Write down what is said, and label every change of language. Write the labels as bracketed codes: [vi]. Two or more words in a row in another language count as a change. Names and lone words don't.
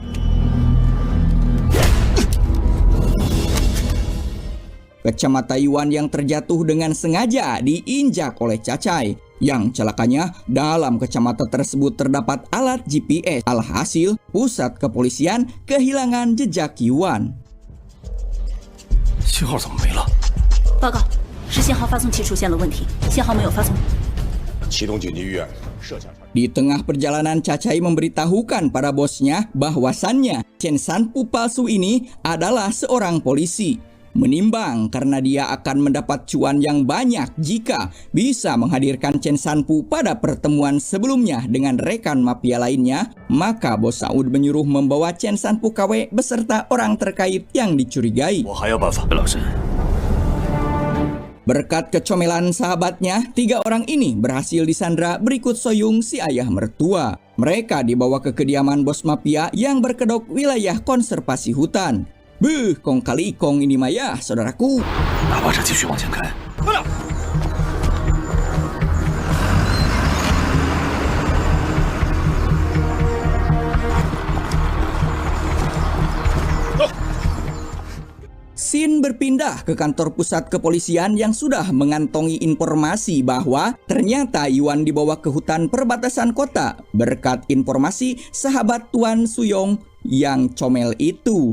[id] Kacamata Yuan yang terjatuh dengan sengaja diinjak oleh Cacai. Yang celakanya, dalam kacamata tersebut terdapat alat GPS. Alhasil, pusat kepolisian kehilangan jejak Yuan. [zh] 信号怎么没了？报告，是信号发送器出现了问题，信号没有发送。启动紧急预案，设下。 [id] Di tengah perjalanan, Cacai memberitahukan pada bosnya bahwasannya Chen Sanpu palsu ini adalah seorang polisi. Menimbang karena dia akan mendapat cuan yang banyak jika bisa menghadirkan Chen Sanpu pada pertemuan sebelumnya dengan rekan mafia lainnya, maka bos Saud menyuruh membawa Chen Sanpu KW beserta orang terkait yang dicurigai. [zh] 我还有办法，老师。 [id] Berkat kecomelan sahabatnya, 3 orang ini berhasil disandra berikut Soyung si ayah mertua. Mereka dibawa ke kediaman bos mafia yang berkedok wilayah konservasi hutan. Beuh, kong kali kong ini maya, saudaraku. [zh] 大巴车继续往前开。 [id] Scene berpindah ke kantor pusat kepolisian yang sudah mengantongi informasi bahwa ternyata Yuan dibawa ke hutan perbatasan kota berkat informasi sahabat Tuan Suyong yang comel itu.